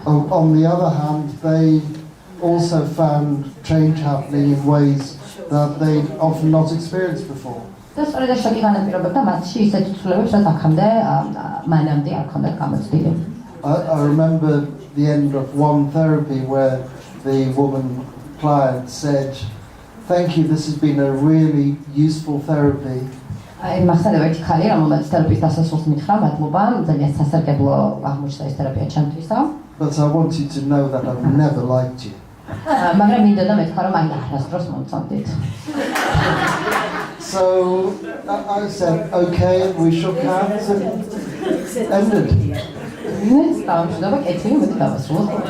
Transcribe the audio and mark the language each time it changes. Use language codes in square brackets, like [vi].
[en] On the other hand, they also found change happening in ways that they'd often not experienced before. [ka] და სწორედ ეს შოკი განაპირობებდა მათში ისეთ ცვლილებებს, რაც აქამდე მანამდე არ ჰქონდათ გამოცდილი. [en] I remember the end of one therapy where the woman client said, "Thank you, this has been a really useful therapy." [ka] მახსენდება ერთი ხალხი, რომელმაც თერაპიის დასასრულს მითხრა, მადლობა, ძალიან სასარგებლო აღმოჩნდა ეს თერაპია ჩემთვისა. [en] But I want you to know that I've never liked you. [ka] მაგრამ მინდოდა მეთქვა, რომ აი არასდროს მომწონდით. [en] So I said, okay, we shook hands and ended. [ka] დავამშვიდობა, კეთილი, მეთქვა დავასრულოთ.